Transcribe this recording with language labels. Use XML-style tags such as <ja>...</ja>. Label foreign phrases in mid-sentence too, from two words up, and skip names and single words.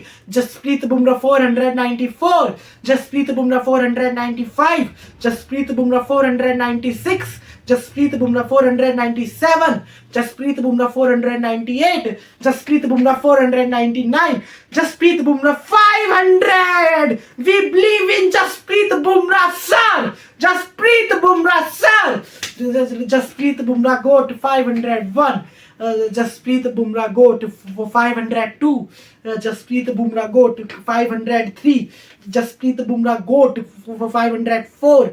<en>Jasprit Bumrah 494. Jasprit Bumrah 495. Jasprit Bumrah 496. Jasprit Bumrah 497. Jasprit Bumrah 498. Jasprit Bumrah 499. Jasprit Bumrah 500. We believe in Jasprit Bumrah, sir. Jasprit Bumrah, sir. Jasprit Bumrah got 501. Jasprit Bumrah got 502. Jasprit Bumrah got 503. Jasprit Bumrah got 504.</en>